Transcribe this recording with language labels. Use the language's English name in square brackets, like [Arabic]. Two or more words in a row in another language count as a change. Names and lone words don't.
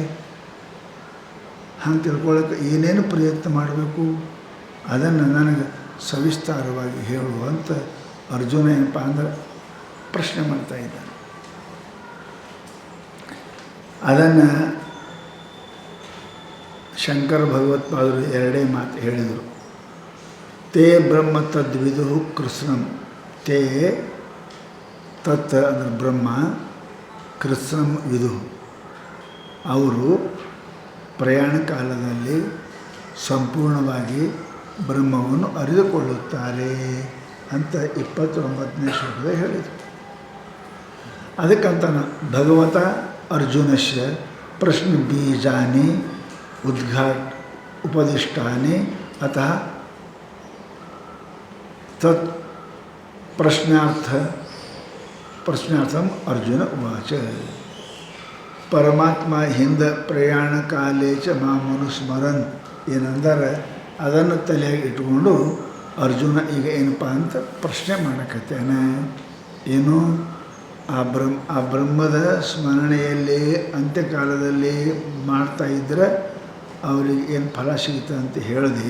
[Kannada] ಹಂಗೆ ತಿಳ್ಕೊಳ್ಳೋಕ್ಕೆ ಏನೇನು ಪ್ರಯತ್ನ ಮಾಡಬೇಕು ಅದನ್ನು ನನಗೆ ಸವಿಸ್ತಾರವಾಗಿ ಹೇಳುವಂತ ಅರ್ಜುನ ಏನಪ್ಪ ಅಂದ್ರೆ ಪ್ರಶ್ನೆ ಮಾಡ್ತಾಯಿದ್ದಾನೆ. ಅದನ್ನು ಶಂಕರ ಭಗವತ್ಪಾದರು ಎರಡೇ ಮಾತು ಹೇಳಿದರು. [Sanskrit] ತೇ ಬ್ರಹ್ಮ ತದ್ವಿದು ಕೃಷ್ಣಂ. ತೇ ತತ್ ಅಂದರೆ ಬ್ರಹ್ಮ, ಕೃಷ್ಣಂ ವಿದು. [Kannada] ಅವರು ಪ್ರಯಾಣ ಕಾಲದಲ್ಲಿ ಸಂಪೂರ್ಣವಾಗಿ ಬ್ರಹ್ಮವನ್ನು ಅರಿತುಕೊಳ್ಳುತ್ತಾರೆ ಅಂತ 29ನೇ ಶ್ಲೋಕದಾಗ ಹೇಳಿದರು. [Sanskrit] ಅದಕ್ಕಂತ ಭಗವತ ಅರ್ಜುನಸ್ಯ ಪ್ರಶ್ನೆ ಬೀಜಾನಿ ಉಪದಿಷ್ಟಾನಿ ಅತಃ ತತ್ ಪ್ರಶ್ನಾರ್ಥಂ ಅರ್ಜುನ ಉವಾಚ. [Kannada] ಪರಮಾತ್ಮ ಹಿಂದೆ [Sanskrit] ಪ್ರಯಾಣ ಕಾಲೇಚ ಮಾಮನು ಸ್ಮರನ್ [Kannada] ಏನಂದರೆ ಅದನ್ನು ತಲೆಯಾಗಿ ಇಟ್ಕೊಂಡು ಅರ್ಜುನ ಈಗ ಏನಪ್ಪ ಅಂತ ಪ್ರಶ್ನೆ ಮಾಡಕತ್ತೇನೆ. ಏನು? ಆ ಬ್ರಹ್ಮದ ಸ್ಮರಣೆಯಲ್ಲಿ ಅಂತ್ಯಕಾಲದಲ್ಲಿ ಮಾಡ್ತಾಯಿದ್ರೆ ಅವರಿಗೆ ಏನು ಫಲ ಸಿಗುತ್ತೆ ಅಂತ ಹೇಳಿದೆ.